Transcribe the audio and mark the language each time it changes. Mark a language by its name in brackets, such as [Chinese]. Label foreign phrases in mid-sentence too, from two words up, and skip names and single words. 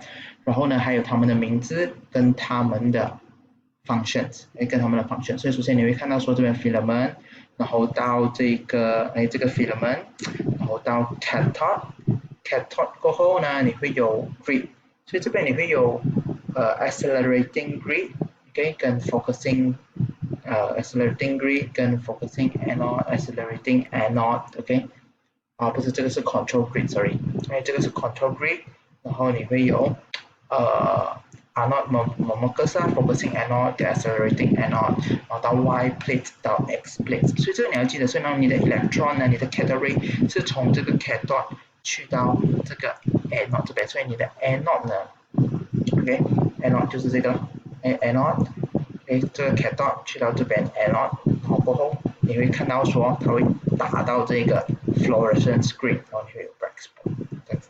[Chinese] 然后呢，还有他们的名字跟他们的 functions， 跟他们的 function。所以首先你会看到说这边 filament， 然后到这个 filament， 然后到 cathode 过后呢，你会有 grid， 所以这边你会有 [English] accelerating grid， [Chinese] 跟 [English] focusing accelerating grid [Chinese] 跟 [English] focusing anode， accelerating anode， [Chinese] 不是，这个是 [English] control grid，sorry， [Chinese] 这个是 [English] control grid， [Chinese] 然后你会有 [English] anode focusing anode 跟 accelerating anode， [Chinese] 然后到 [English] Y plate [Chinese] 到 [English] X plate， [Chinese] 所以这个你要记得，所以你的 electron 呢，你的 [English] cathode ray [Chinese] 是从这个 cathode 去到这个 anode 这边，所以你的 anode 呢 ，anode 就是这个anode，这个 cathode 去到这边 anode， 然后过后你会看到说它会打到这个 [English] fluorescent screen， [Chinese] 然后你会有 [English] black spot， [Chinese] 这样子。